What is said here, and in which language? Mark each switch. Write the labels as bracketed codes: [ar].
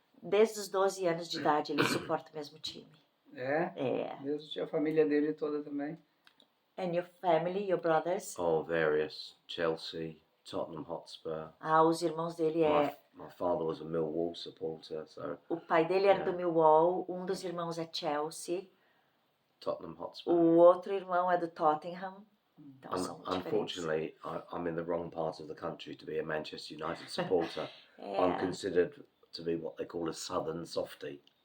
[pt] Desde os 12 anos de idade ele suporta o mesmo time. Mesmo tinha a família dele toda também. [en] And your family, your brothers? Oh, various. Chelsea, Tottenham Hotspur. [pt] Os irmãos dele [en] My father was a Millwall supporter, so... [pt] O pai dele era do Millwall, um dos irmãos é Chelsea. [en] Tottenham Hotspur. [pt] O outro irmão é do Tottenham. Então, [en] unfortunately, I'm in the wrong part of the country to be a Manchester United supporter. I'm considered to be what they call a southern softie.